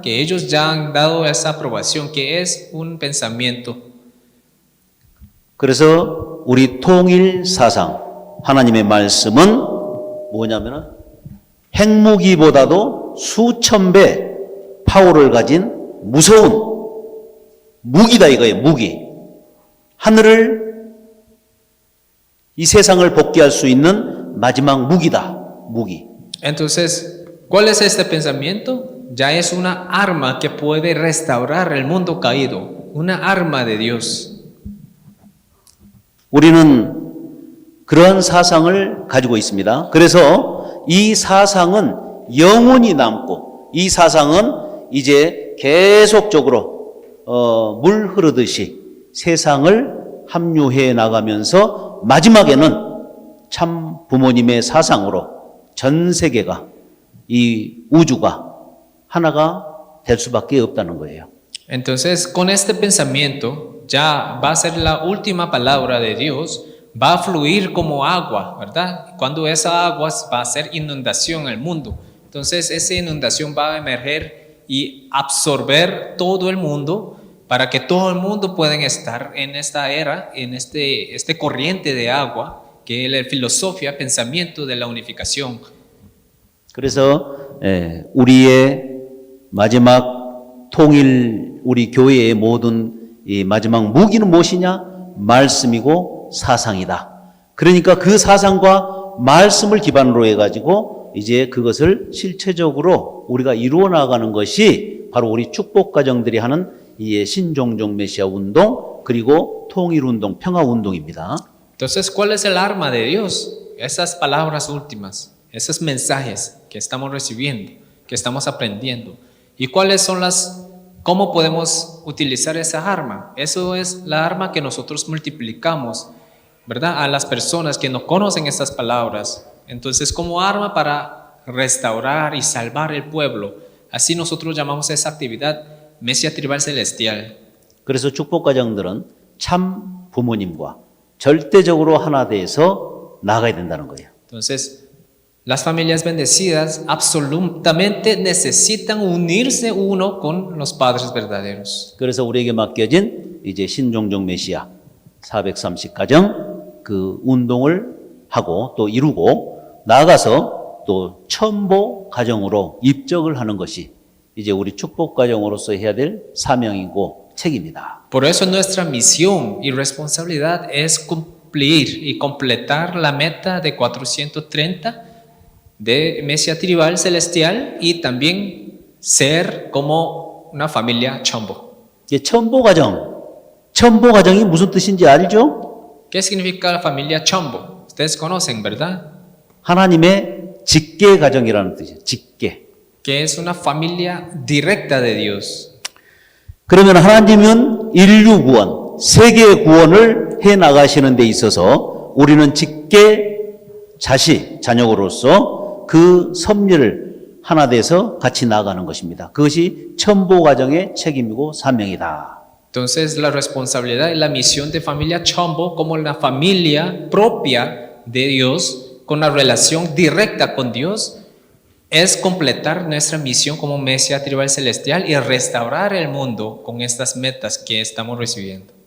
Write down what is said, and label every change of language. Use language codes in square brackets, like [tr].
[es] Que ellos ya han dado esa aprobación, que es un pensamiento. [ko] 그래서 우리 통일 사상, 하나님의 말씀은 뭐냐면은 핵무기보다도 수천 배 파워를 가진 무서운 무기다 이거예요, 무기. 하늘을 이 세상을 복귀할 수 있는 마지막 무기다, 무기. [es] Entonces, ¿cuál es este pensamiento? Ya es una arma que puede restaurar el mundo caído, una arma de Dios. [ko] 우리는 그러한 사상을 가지고 있습니다. 그래서 이 사상은 영원히 남고 이 사상은 이제 계속적으로 물 흐르듯이 세상을 합류해 나가면서 마지막에는 참 부모님의 사상으로 전 세계가 이 우주가 하나가 될 수밖에 없다는 거예요. [es] Entonces, con este pensamiento, ya va a ser la última palabra de Dios, va a fluir como agua, ¿verdad? Cuando esa agua va a ser inundación en el mundo, entonces esa inundación va a emerger y absorber todo el mundo para que todo el mundo pueda estar en esta era, en este corriente de agua, que es la filosofía, pensamiento de la unificación. [ko] 그래서 우리의 마지막 통일, 우리 교회의 모든 이 마지막 무기는 무엇이냐? 말씀이고 사상이다. 그러니까 그 사상과 말씀을 기반으로 해가지고 이제 그것을 실체적으로 우리가 이루어 나가는 것이 바로 우리 축복 가정들이 하는 이 신종종 메시아 운동 그리고 통일 운동, 평화 운동입니다. [es] Entonces, ¿cuál es el arma de Dios? Esas palabras últimas, esos mensajes que estamos recibiendo, que estamos aprendiendo. ¿Y cuáles son cómo podemos utilizar esa arma? Eso es la arma que nosotros multiplicamos, ¿verdad? A las personas que no conocen estas palabras. Entonces, como arma para restaurar y salvar el pueblo. Así nosotros llamamos esa actividad 메시아 트리발 celestial. [ko] 그래서 축복 가정들은 참 부모님과 절대적으로 하나 돼서 나가야 된다는 거예요. [es] Entonces, las familias bendecidas absolutamente necesitan unirse uno con los padres verdaderos. [ko] 그래서 우리에게 맡겨진 이제 신종종 메시아 430 가정 그 운동을 하고 또 이루고 나아가서 또 첨보 가정으로 입적을 하는 것이 이제 우리 축복 가정으로서 해야 될 사명이고 책임이다. [es] Por eso nuestra misión y responsabilidad es cumplir y completar la meta de 430 de Mesías tribal celestial y también ser como una familia chombo. [ko] 이게 첨보 가정. 첨보 가정이 무슨 뜻인지 알죠? [es] ¿Qué significa la familia chombo? Ustedes conocen, ¿verdad? [ko] 하나님의 직계 가정이라는 뜻이에요. 직계. [es] Que es una familia directa de Dios. [ko] 그러면 하나님은 인류 구원, 세계 구원을 해 나가시는 데 있어서 우리는 직계 자녀로서 그 섭리를 하나 돼서 같이 나아가는 것입니다. 그것이 첨보 가정의 책임이고 사명이다. [es] Entonces la responsabilidad y la misión de familia chombo como la familia propia de Dios con la relación directa con Dios es completar nuestra misión como Mesías tribal celestial y restaurar el mundo con estas metas que estamos recibiendo.